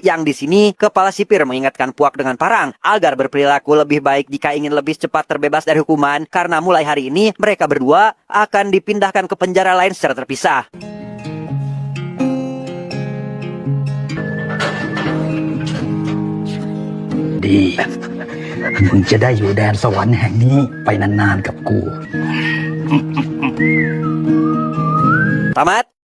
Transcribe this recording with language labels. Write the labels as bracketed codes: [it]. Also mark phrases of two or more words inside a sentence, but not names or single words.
[id] Yang di sini, kepala sipir mengingatkan Puak dengan Parang agar berperilaku lebih baik jika ingin lebih cepat terbebas dari hukuman. Karena mulai hari ini, mereka berdua akan dipindahkan ke penjara lain secara terpisah. [th] Di มึงจะได้อยู่แดนสวรรค์แห่งนี้ไปนานๆกับกู [id] Tamat?